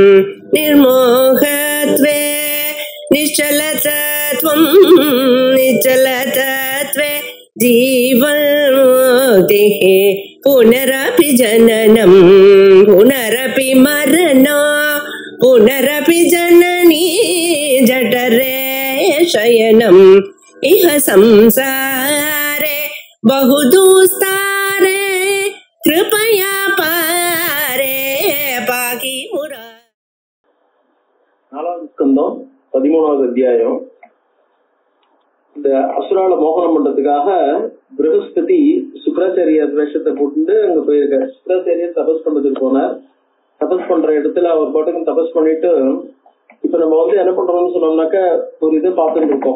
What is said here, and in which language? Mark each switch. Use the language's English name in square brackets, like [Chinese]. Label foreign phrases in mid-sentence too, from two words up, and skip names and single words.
[Sanskrit] निर्मोहत्वे निश्चलतत्वं निश्चलतत्वे जीवन्मुक्तिः पुनरपि जननं पुनरपि मरणं पुनरपि जननी जठरे शयनम् इह संसारे बहुदुस्तारे कृपया पारे पाकि मुरा. [Tamil] நாலாவது ஸ்கந்தம் 13வது அத்தியாயம். இந்த அசுரால மோகனம் பண்றதுக்காக பிரகஸ்பதி சுக்ராச்சாரியர் வேஷத்தை போட்டு அங்க போயிருக்காரு. சுக்ராச்சாரியர் தபஸ் பண்றதுக்கு போனார். தபஸ் பண்ற இடத்துல அவர் பாட்டுக்கும் தபஸ் பண்ணிட்டு, இப்ப நம்ம என்ன பண்றோம்னு சொன்னோம்னாக்க ஒரு இதை பார்த்துட்டு இருக்கோம்.